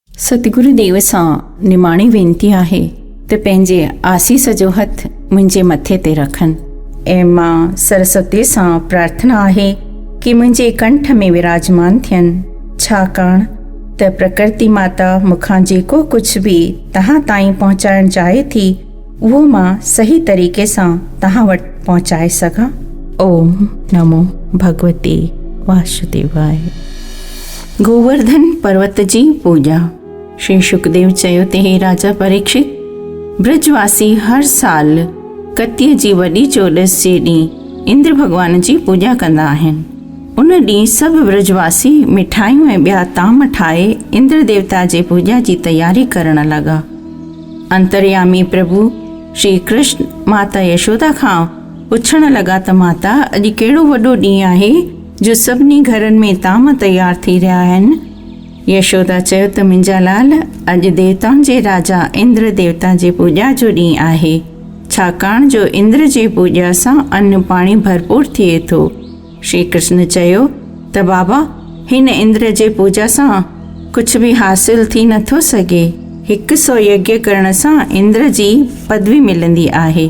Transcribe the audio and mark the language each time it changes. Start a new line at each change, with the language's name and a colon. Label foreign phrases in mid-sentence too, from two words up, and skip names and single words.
Sindhi: सतगुरुदेव सां निमाणी वेनती आहे त पंहिंजे आसीस जो हथ मुंहिंजे मथे ते रखनि ऐं मां सरस्वती सां प्रार्थना आहे कि मुंहिंजे कंठ में विराजमान थियनि, छाकाणि त प्रकृति माता मूंखां जेको कुझु बि तव्हां ताईं पहुचाइणु चाहे थी उहो मां सही तरीक़े सां तव्हां वटि पहुचाए सघां।
Sanskrit: ओम नमो भगवते वासुदेवाय।
Sindhi: गोवर्धन पर्वत जी पूजा। श्री सुखदेव चयो त हे राजा परीक्षित, ब्रजवासी हर साल कतीअ जी वॾी चोॾस जे ॾींहुं इंद्र भॻवान जी पूजा कंदा आहिनि। उन ॾींहुं सभु ब्रजवासी मिठाइयूं ऐं ॿिया ताम ठाहे इंद्र देवता जे पूजा जी तयारी करण लॻा। अंतर्यामी प्रभु श्री कृष्ण माता यशोदा खां पुछण लॻा त माता, अॼु कहिड़ो वॾो ॾींहुं आहे जो सभिनी घरनि में ताम तयार थी रहिया आहिनि? यशोदा चयो त मुंहिंजा लाल, अॼु देवताउनि जे राजा इंद्र देवता जे पूजा जो ॾींहुं आहे, छाकाणि जो इंद्र जी पूजा सां अन्न पाणी भरपूर थिए थो। श्री कृष्ण चयो त बाबा, हिन इंद्र जे पूजा सां कुझु बि हासिल थी नथो सघे। 100 यज्ञ करण सां इंद्र जी पदवी मिलंदी आहे।